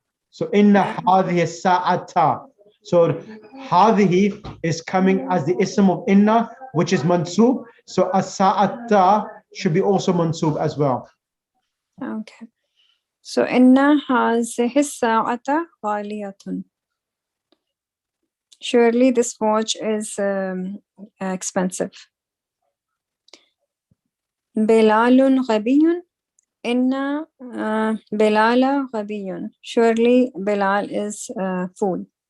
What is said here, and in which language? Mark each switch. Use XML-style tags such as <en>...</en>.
<en>So</en> <ar>inna hadihi sa'ata.</ar> <en>So hadihi is coming as the ism of inna, which is mansub. So as-sa'ata should be also mansub as well. Okay. So</en> <ar>إن هذه الساعة غالية.</ar> <en>Surely this watch is expensive.</en> <ar>بلال غبي. إن بلال غبي.</ar> <en>Surely Bilal is fool.</en>